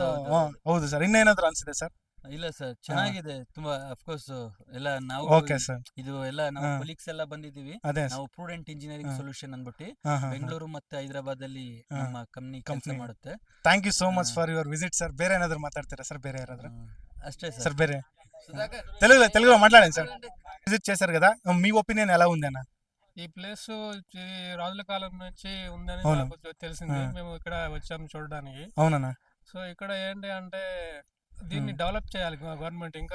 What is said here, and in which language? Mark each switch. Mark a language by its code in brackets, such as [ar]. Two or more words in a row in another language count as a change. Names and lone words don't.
[kn] So, ಹೌದು ಸರ್. ಇನ್ನೇನಾದ್ರು ಅನ್ಸಿದೆ ಸರ್? ಇಲ್ಲ ಸರ್, ಚೆನ್ನಾಗಿದೆ ತುಂಬಾ. ಅಫ್ಕೋರ್ಸ್ ಎಲ್ಲ ನಾವು ಓಕೆ ಸರ್. ಇದು ಎಲ್ಲ ನಾವು ಹಾ. ಕೊಲೀಗ್ಸ್ ಎಲ್ಲ ಬಂದಿದೀವಿ. ಅದೇ ನಾವು ಪ್ರೂಡೆಂಟ್ ಇಂಜಿನಿಯರಿಂಗ್ ಸೊಲ್ಯೂಷನ್ ಅನ್ಬಿಟ್ಟು ಬೆಂಗಳೂರು ಮತ್ತೆ ಹೈದರಾಬಾದ್ ಅಲ್ಲಿ ಹಾ. ನಮ್ಮ ಕಂಪ್ನಿ ಕೆಲಸ Company. ಮಾಡುತ್ತೆ. [en] thank you so much for your visit sir. [kn] ಬೇರೆ ಏನಾದ್ರು [te] మాట్లాడతారా సార్? [kn] ಬೇರೆ ಯಾರಾದ್ರೂ అష్టే [te] సార్? ಬೇರೆ తెలుగులో మాట్లాడండి సార్. విజిట్ చేశారు కదా, మీ ఒపీనియన్ ఎలా ఉందన్న? ఈ ప్లేస్ రాజుల కాలం నుంచి ఉందని అవును. నాకు తెలిసింది. ఆ. మేము ఇక్కడ వచ్చాము చూడడానికి. అవునన్నా. సో ఇక్కడ ఏంటి అంటే దీన్ని డెవలప్ చేయాలి గవర్నమెంట్, ఇంకా